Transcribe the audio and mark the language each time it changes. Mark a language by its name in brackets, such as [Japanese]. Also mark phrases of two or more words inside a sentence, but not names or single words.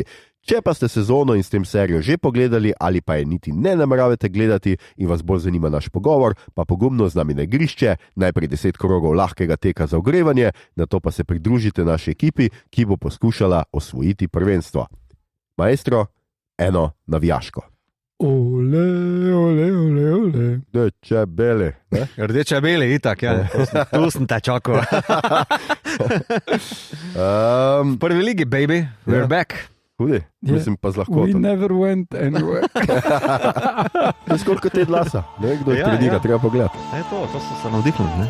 [Slovenian] Če pa ste sezono in s tem serijo že pogledali ali pa je niti ne nameravate gledati in vas bolj zanima naš pogovor, pa pogumno z nami na igrišče, najprej 10 krogov lahkega teka za ogrevanje, nato pa se pridružite naši ekipi, ki bo poskušala osvojiti prvenstvo. Maestro, eno navijaško. Ole, ole, ole, ole. Rdeče bele. Rdeče bele, itak, ja. Tu sem te čakal. Prvi ligi, [English] baby, we're back. [Slovenian] Hudi, mislim pa z lahkoto. [English] We never went anywhere. [Slovenian] Skoraj Ted Lasso, kdo je trenira, treba pogledati. To so se navdihnili, ne?